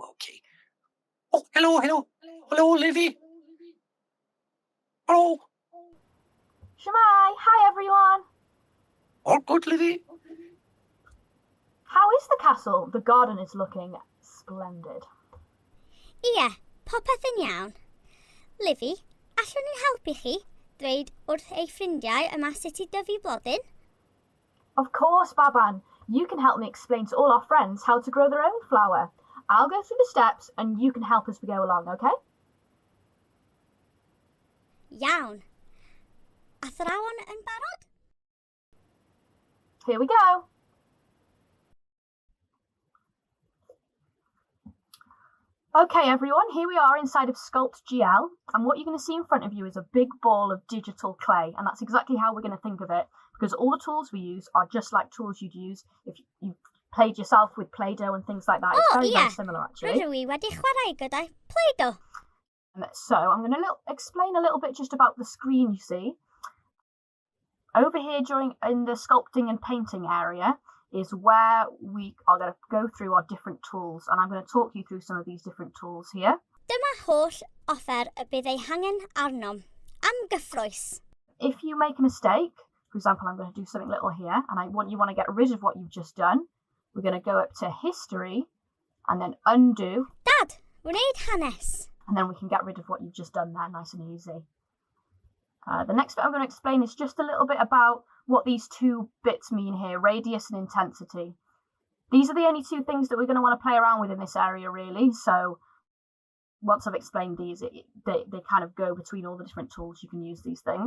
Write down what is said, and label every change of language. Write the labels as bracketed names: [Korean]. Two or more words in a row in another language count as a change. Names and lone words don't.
[English] Okay. Oh, hello, Livy. Hello. Shemai, hi everyone. All good, Livy? How is the castle? The garden is looking splendid. [Welsh] Ie, popeth yn iawn. Livy, allwn ni helpu chi dweud wrth ei ffrindiau yma sut I dyfu blodyn? [English] Of course, Baban. You can help me explain to all our friends how to grow their own flower. I'll go through the steps and you can help as we go along, okay? [Welsh] Iawn. Athrawon yn barod? [English] Here we go. Okay, everyone, here we are inside of Sculpt GL, and what you're going to see in front of you is a big ball of digital clay, and that's exactly how we're going to think of it, because all the tools we use are just like tools you'd use if you played yourself with Play-Doh and things like that. It's very similar, actually. [Welsh] Rydw I wedi chwarae gyda Play-Doh. [English] So I'm going to explain a little bit just about the screen you see. Over here in the sculpting and painting area is where we are going to go through our different tools, and I'm going to talk you through some of these different tools here. [Welsh] Dyma holl offer y bydd ei hangen arnom am gyffrous. [English] If you make a mistake, for example, I'm going to do something little here, and you want to get rid of what you've just done, we're going to go up to history and then undo. [Welsh] Dad, wneud hanes. [English] And then we can get rid of what you've just done there, nice and easy. The next bit I'm going to explain is just a little bit about what these two bits mean here, radius and intensity. These are the only two things that we're going to want to play around with in this area, really. So once I've explained these, they kind of go between all the different tools you can use these things.